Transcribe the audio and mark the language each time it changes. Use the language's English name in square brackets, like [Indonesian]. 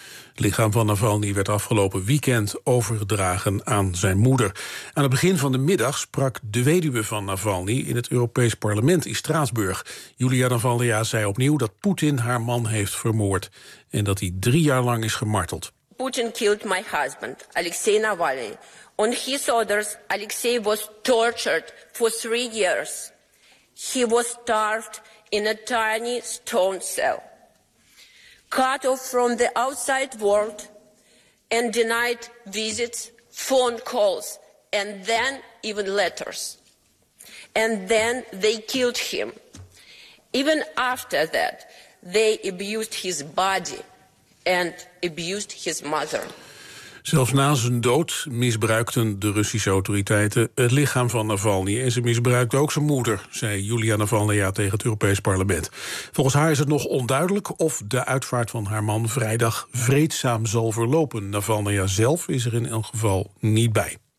[Dutch] Het lichaam van Navalny werd afgelopen weekend overgedragen aan zijn moeder. Aan het begin van de middag sprak de weduwe van Navalny in het Europees Parlement in Straatsburg. Julia Navalny zei opnieuw dat Poetin haar man heeft vermoord en dat hij 3 jaar lang is gemarteld. [English] Putin killed my husband, Alexei Navalny. On his orders, Alexei was tortured for 3 years. He was starved in a tiny stone cell. Cut off from the outside world and denied visits, phone calls, and then even letters. And then they killed him. Even after that, they abused his body and abused his mother. [Dutch] Zelfs na zijn dood misbruikten de Russische autoriteiten het lichaam van Navalny. En ze misbruikten ook zijn moeder, zei Julia Navalny tegen het Europees Parlement. Volgens haar is het nog onduidelijk of de uitvaart van haar man vrijdag vreedzaam zal verlopen. Navalny zelf is er in elk geval niet bij.